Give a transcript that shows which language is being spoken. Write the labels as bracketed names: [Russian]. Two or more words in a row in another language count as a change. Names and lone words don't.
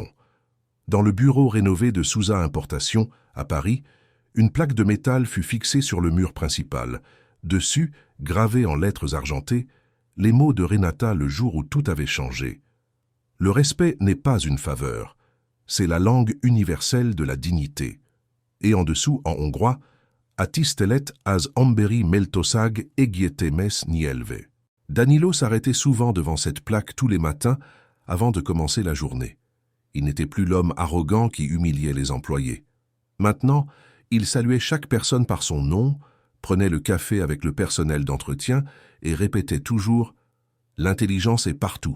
[French] Dans le bureau rénové de Sousa Importation, à Paris, une plaque de métal fut fixée sur le mur principal. Dessus, gravés en lettres argentées, les mots de Renata le jour où tout avait changé. Le respect n'est pas une faveur, c'est la langue universelle de la dignité. Et en dessous, en hongrois, [Hungarian] « Atisztelet az emberi méltóság egyetemes nyelve ». [French] Danilo s'arrêtait souvent devant cette plaque tous les matins avant de commencer la journée. Il n'était plus l'homme arrogant qui humiliait les employés. Maintenant, il saluait chaque personne par son nom, prenait le café avec le personnel d'entretien et répétait toujours « L'intelligence est partout.